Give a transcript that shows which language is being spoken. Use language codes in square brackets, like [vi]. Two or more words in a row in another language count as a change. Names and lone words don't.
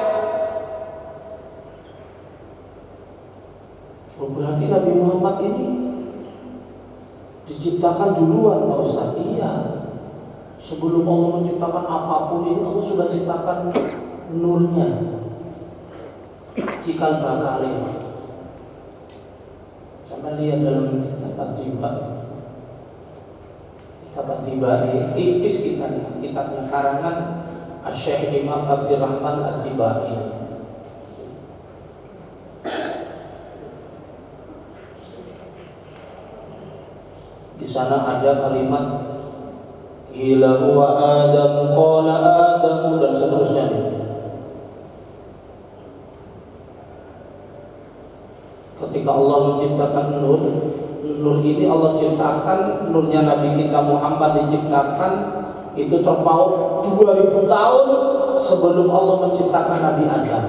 [id] Berarti Nabi Muhammad ini diciptakan duluan, Pak Ustaz. Iya. Sebelum Allah menciptakan apapun ini, Allah sudah ciptakan nurnya. Cikal bakalnya. Sama lihat dalam kitab At-Tibai. Kitab At-Tibai tipis kitabnya karangan Syekh Imam Abdurrahman At-Tibai ini. Di sana ada kalimat [ar] قيل هو آدم، قال آدم, [id] dan seterusnya. Ketika Allah menciptakan nur ini Allah ciptakan, nurnya Nabi kita Muhammad diciptakan itu terpaut 2000 tahun sebelum Allah menciptakan Nabi Adam.